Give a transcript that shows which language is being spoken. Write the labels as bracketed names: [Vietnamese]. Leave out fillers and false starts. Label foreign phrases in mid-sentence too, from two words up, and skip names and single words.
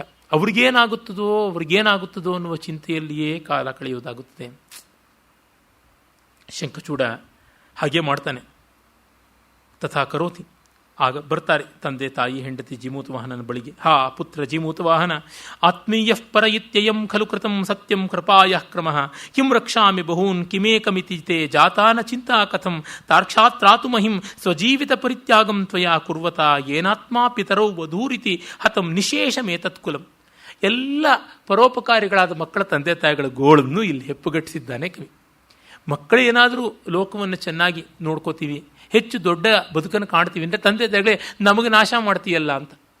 [Kannada] ಅವ್ರಿಗೇನಾಗುತ್ತದೋ ಅನ್ನುವ ಚಿಂತೆಯಲ್ಲಿಯೇ ಕಾಲ ಕಳೆಯುವುದಾಗುತ್ತದೆ. ಶಂಖಚೂಡ ಹಾಗೆ ಮಾಡ್ತಾನೆ. [Sanskrit] ತಥಾ ಕರೋತಿ. [Kannada] ಆಗ ಬರ್ತಾರೆ ತಂದೆ ತಾಯಿ ಹೆಂಡತಿ ಜೀಮೂತವಾಹನನ ಬಳಿಗೆ. [Sanskrit] ಹಾ ಪುತ್ರ ಜೀಮೂತವಾಹನ, ಆತ್ಮೀಯ ಪರ ಇತ್ಯಯಂ ಖಲು ಕೃತಂ ಸತ್ಯಂ ಕೃಪಾಯ ಕ್ರಮಃ ಕಿಂ ರಕ್ಷಾಮಿ ಬಹೂನ್ ಕಿಮೇಕಮಿತಿ ತೇ ಜಾತಾನ ಚಿಂತಾ ಕಥಂ ತಾರ್ಕ್ಷಾತ್ರಾತು ಮಹಿಂ ಸ್ವಜೀವಿತ ಪರಿತ್ಯಾಗಂ ತ್ವಯಾ ಕುರ್ವತ ಏನಾತ್ಮಾ ಪಿತರೌ ವಧೂರಿತಿ ಹತಂ ನಿಶೇಷಮೇತತ್ಕುಲಂ. [Kannada] ಎಲ್ಲ ಪರೋಪಕಾರಿಗಳಾದ ಮಕ್ಕಳ ತಂದೆ ತಾಯಿಗಳ ಗೋಳನ್ನು ಇಲ್ಲಿ ಹೆಪ್ಪುಗಟ್ಟಿಸಿದ್ದಾನೆ ಕವಿ. ಮಕ್ಕಳು ಏನಾದರೂ ಲೋಕವನ್ನು ಚೆನ್ನಾಗಿ ನೋಡ್ಕೋತೀವಿ, ಹೆಚ್ಚು ದೊಡ್ಡ ಬದುಕನ್ನು ಕಾಣ್ತೀವಿ ಅಂದರೆ ತಂದೆ ತಾಯಿಗಳೇ ನಮಗೆ ನಾಶ ಮಾಡ್ತೀಯಲ್ಲ ಅಂತ.